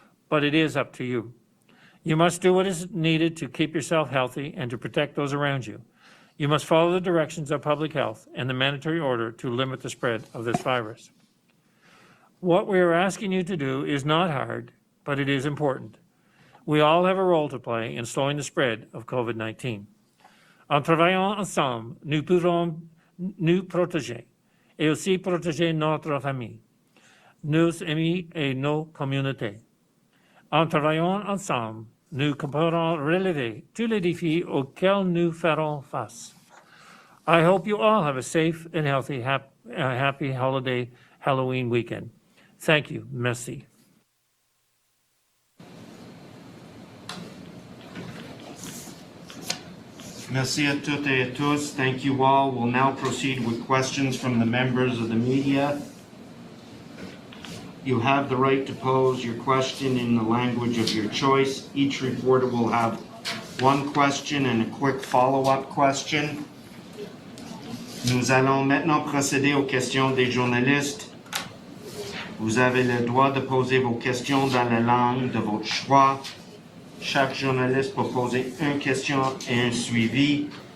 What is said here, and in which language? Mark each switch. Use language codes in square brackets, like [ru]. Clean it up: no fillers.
[en] But it is up to you. You must do what is needed to keep yourself healthy and to protect those around you. You must follow the directions of public health and the mandatory order to limit the spread of this virus. What we are asking you to do is not hard, but it is important. We all have a role to play in slowing the spread of COVID-19. [fr] En travaillant ensemble, nous pourrons nous protéger et aussi protéger notre famille, nos amis et nos communautés. En travaillant ensemble, nous pourrons relever tous les défis auxquels nous ferons face. [en] I hope you all have a safe and healthy, happy holiday Halloween weekend. Thank you. [fr] Merci. Merci à toutes et à tous. [en] Thank you all. We'll now proceed with questions from the members of the media. You have the right to pose your question in the language of your choice. Each reporter will have one question and a quick follow-up question. [fr] Nous allons maintenant procéder aux questions des journalistes. Vous avez le droit de poser vos questions dans la langue de votre choix. Chaque journaliste peut poser une question et un suivi.